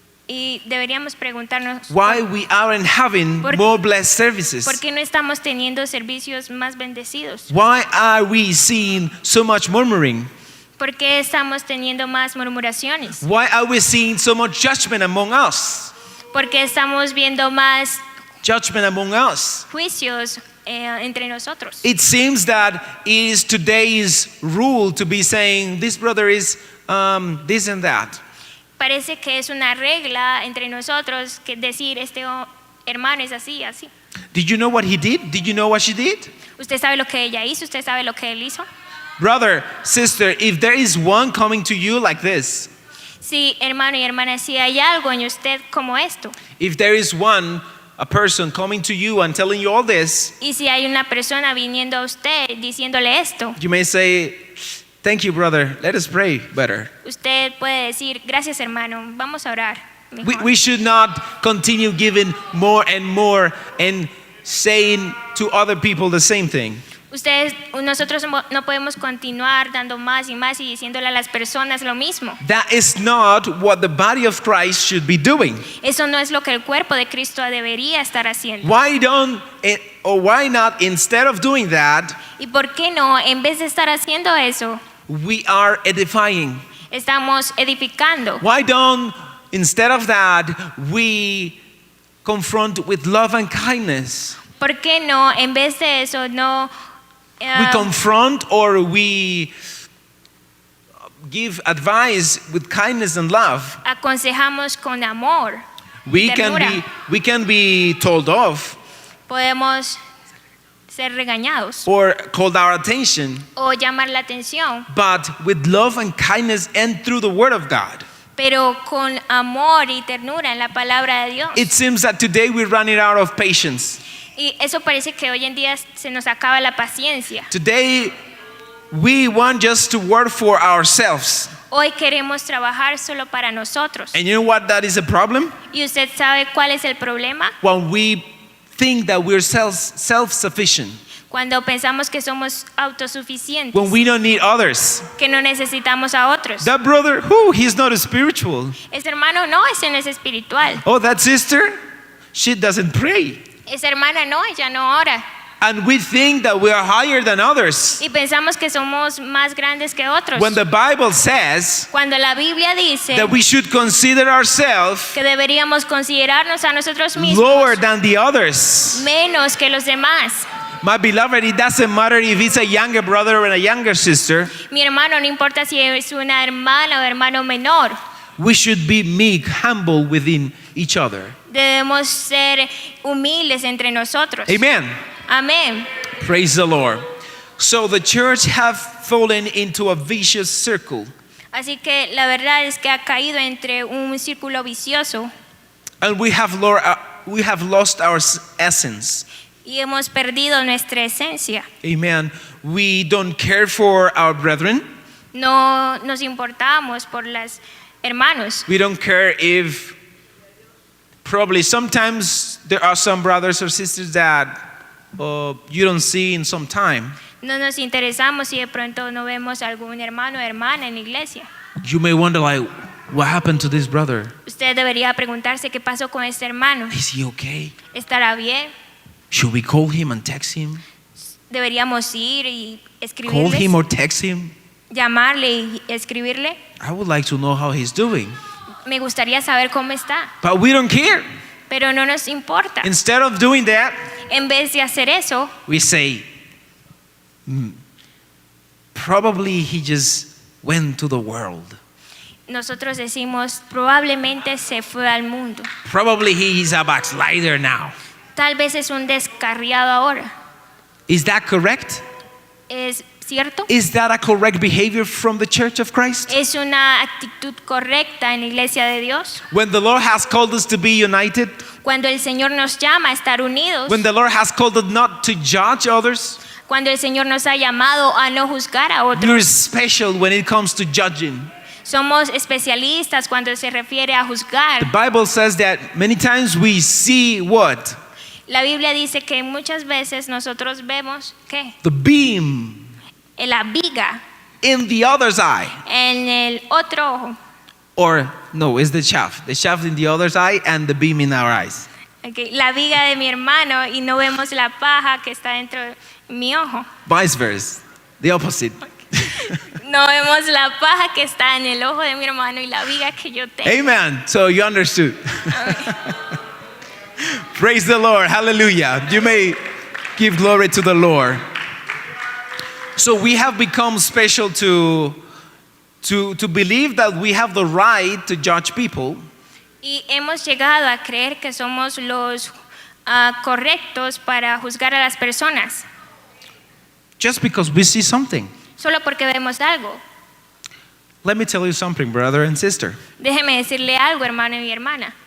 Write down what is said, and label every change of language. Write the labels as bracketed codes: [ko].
[es] y deberíamos preguntarnos [en] Why we aren't having [es] Por- [en] more blessed services. [es] ¿por qué no estamos teniendo servicios más bendecidos? [en] Why are we seeing so much murmuring? [es] ¿Por qué estamos teniendo más murmuraciones? [en] Why are we seeing so much judgment among us? [es] ¿Por qué estamos viendo más [en] Judgment among us. [es] juicios entre nosotros? [en] It seems that it is today's rule to be saying this brother is this and that. [es] Parece que es una regla entre nosotros que decir este hermano es así, así. [en] Did you know what he did? Did you know what she did? [es] ¿Usted sabe lo que ella hizo? ¿Usted sabe lo que él hizo? [en] Brother, sister, if there is one coming to you like this, [es] Sí, hermano y hermana, si hay algo en usted como esto, [en] if there is a person coming to you and telling you all this, [es] y si hay una persona viniendo a usted diciéndole esto, [en] you may say, Thank you, brother. Let us pray better. [es] Usted puede decir, gracias hermano, vamos a orar. mejor. [en] We should not continue giving more and saying to other people the same thing. [es] Nosotros no podemos continuar dando más y más y diciéndole a las personas lo mismo. [en] That is not what the body of Christ should be doing. [es] Eso no es lo que el cuerpo de Cristo debería estar haciendo. [en] Why not, instead of doing that, [es] ¿Y por qué no, en vez de estar haciendo eso, [en] we are edifying? [es] estamos edificando? [en] Why don't, instead of that, we confront with love and kindness? [es] ¿Por qué no, en vez de eso, no [en] We confront or we give advice with kindness and love. [es] aconsejamos con amor? [en] We can be told off [es] Podemos ser regañados [en] or called our attention, [es] o llamar la atención, [en] but with love and kindness and through the word of God. [es] pero con amor y ternura en la palabra de Dios. [en] It seems that today we're running out of patience. [es] Y eso parece que hoy en día se nos acaba la paciencia. [en] Today we want just to work for ourselves. [es] Hoy queremos trabajar solo para nosotros. [en] And you know what that is a problem? [es] ¿Y usted sabe cuál es el problema? [en] When we think that we're self-sufficient. [es] Cuando pensamos que somos autosuficientes, [en] When we don't need others. [es] que no necesitamos a otros. [en] That brother, he's not spiritual. [es] Ese hermano no, ese no es espiritual. [en] Oh, that sister, she doesn't pray. [es] Esa hermana no, ella no ora. [en] And we think that we are higher than others. [es] Y pensamos que somos más grandes que otros. [en] When the Bible says [es] Cuando la Biblia dice [en] that we should consider ourselves [es] que deberíamos considerarnos a nosotros mismos [en] lower than the others. [es] menos que los demás. [en] My beloved, it doesn't matter if it's a younger brother or a younger sister. [es] Mi hermano, no importa si es una hermana o hermano menor, [en] We should be meek, humble within each other. [es] debemos ser humildes entre nosotros. [en] Amen. [es] Amén. [en] Praise the Lord. So the church have fallen into a vicious circle, [es] Así que la verdad es que ha caído entre un círculo vicioso [en] and we have lost our essence. [es] y hemos perdido nuestra esencia. [en] Amen. We don't care for our brethren. [es] No nos importamos por los hermanos. [en] We don't care if probably sometimes there are some brothers or sisters that you don't see in some time. [es] No nos interesamos si de pronto no vemos algún hermano o hermana en la iglesia. [en] You may wonder, like, what happened to this brother? [es] Usted debería preguntarse qué pasó con este hermano. [en] Is he okay? [es] ¿Estará bien? [en] Should we call him and text him? [es] Deberíamos ir y [en] Call him or text him? [es] llamarle y escribirle. [en] I would like to know how he's doing. [es] Me gustaría saber cómo está, [en] But we don't care. [es] pero no nos importa. [en] Instead of doing that, [es] En vez de hacer eso, [en] we say, probably he just went to the world. [es] nosotros decimos, probablemente se fue al mundo. [en] Probably he's a backslider now. [es] Tal vez es un descarriado ahora. [en] Is that correct? [es] ¿Es cierto? [en] Is that a correct behavior from the Church of Christ? [es] ¿Es una actitud correcta en la iglesia de Dios? [en] When the Lord has called us to be united, [es] Cuando el Señor nos llama a estar unidos, [en] when the Lord has called us not to judge others, [es] cuando el Señor nos ha llamado a no juzgar a otros. [en] we're special when it comes to judging. [es] Somos especialistas cuando se refiere a juzgar. [en] The Bible says that many times we see what? [es] La Biblia dice que muchas veces nosotros vemos ¿qué? [en] The beam [es] La viga [en] in the other's eye. [es] en el otro ojo. [en] Or, no, it's the shaft in the other's eye and the beam in our eyes. [es] Okay, la viga de mi hermano y no vemos la paja que está dentro de mi ojo. [en] Vice versa, the opposite. [es] No vemos la paja que está en el ojo de mi hermano y la viga que yo tengo. [en] Amen. So you understood. Praise the Lord. Hallelujah. You may give glory to the Lord. So we have become special to believe that we have the right to judge people. [es] Y hemos llegado a creer que somos los correctos para juzgar a las personas, [en] Just because we see something. [es] solo porque vemos algo. [en] Let me tell you something, brother and sister. [es] Déjeme decirle algo, hermano y hermana.